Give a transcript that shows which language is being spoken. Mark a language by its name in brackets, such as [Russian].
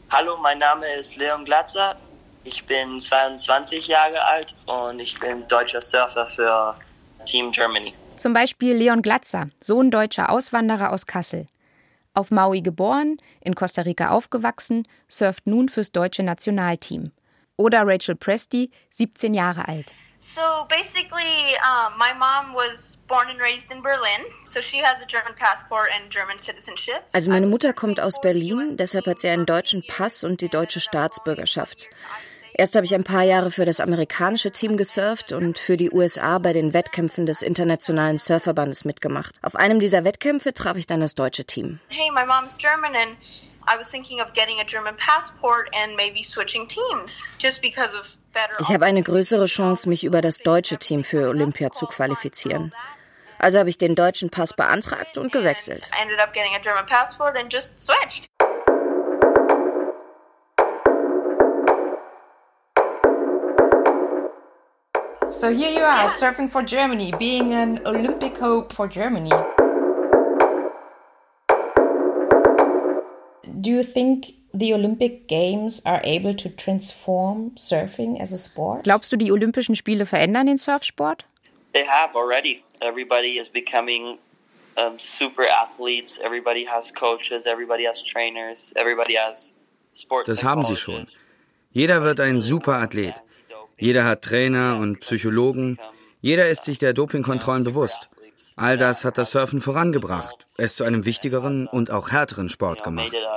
[German] Hallo, mein Name ist Leon Glatzer. Ich bin 22 Jahre alt und ich bin deutscher Surfer für Team Germany. Zum Beispiel Leon Glatzer, Sohn deutscher Auswanderer aus Kassel. Auf Maui geboren, in Costa Rica aufgewachsen, surft nun fürs deutsche Nationalteam. Oder Rachel Presti, 17 Jahre alt. [English] So basically, my mom was born and raised in Berlin, so she has a German passport and German citizenship. [German] Also meine Mutter kommt aus Berlin, deshalb hat sie einen deutschen Pass und die deutsche Staatsbürgerschaft. Erst habe ich ein paar Jahre für das amerikanische Team gesurft und für die USA bei den Wettkämpfen des Internationalen Surferbandes mitgemacht. Auf einem dieser Wettkämpfe traf ich dann das deutsche Team. [English] Hey, my mom's German and I was thinking of getting a German passport and maybe switching teams just because of better. [German] Ich habe eine größere Chance, mich über das deutsche Team für Olympia zu qualifizieren. Also habe ich den deutschen Pass beantragt und gewechselt. [English] I ended up getting a German passport and just switched. So here you are, surfing for Germany, being an Olympic hope for Germany. Do you think the Olympic Games are able to transform surfing as a sport? [German] Glaubst du, die Olympischen Spiele verändern den Surfsport? [English] They have already. Everybody is becoming super athletes. Everybody has coaches. Everybody has trainers. Everybody has sports. [German] Das haben sie schon. Jeder wird ein super Athlet. Jeder hat Trainer und Psychologen. Jeder ist sich der Dopingkontrollen bewusst. All das hat das Surfen vorangebracht, es zu einem wichtigeren und auch härteren Sport gemacht.